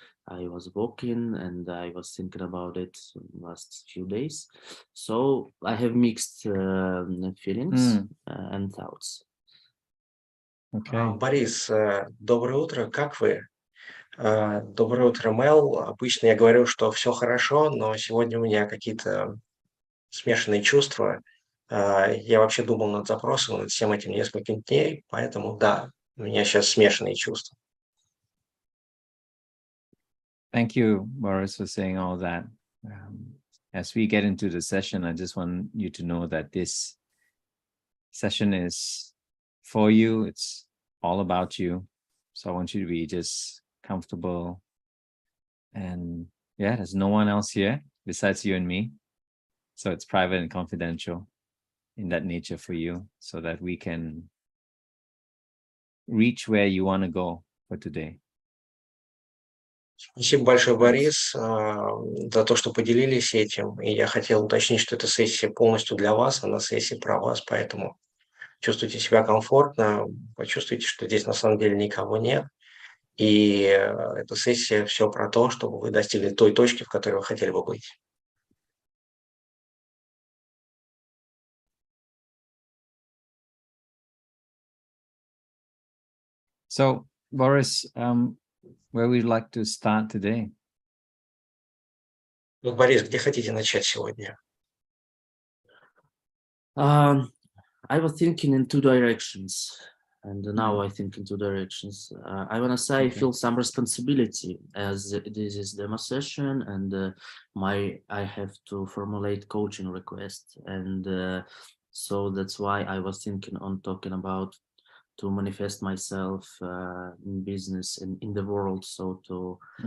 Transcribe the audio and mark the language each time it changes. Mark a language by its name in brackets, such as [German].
[English] I was walking and I was thinking about it last few days. So I have mixed feelings and thoughts. Okay. [Russian] Борис, доброе утро, как вы? Доброе утро, Мел. Обычно я говорю, что все хорошо, но сегодня у меня какие-то смешанные чувства. Я вообще думал над запросом, над всем этим несколько дней, поэтому да, у меня сейчас смешанные чувства. [English] Thank you, Boris, for saying all that. As we get into the session, I just want you to know that this session is for you. It's all about you. So I want you to be just comfortable. And there's no one else here besides you and me. So it's private and confidential in that nature for you, so that we can reach where you want to go for today. [Russian] Спасибо большое, Борис, за то, что поделились этим. И я хотел уточнить, что эта сессия полностью для вас, она сессия про вас, поэтому чувствуйте себя комфортно, почувствуйте, что здесь на самом деле никого нет. И эта сессия все про то, чтобы вы достигли той точки, в которой вы хотели бы быть. [English] So, Boris, where would you like to start today? [Russian] Борис, где хотите начать сегодня? [English] I was thinking in two directions, and now I think in two directions. I want to say I feel some responsibility, as this is demo session, and I have to formulate coaching requests, and so that's why I was thinking on talking about to manifest myself in business and in the world, so to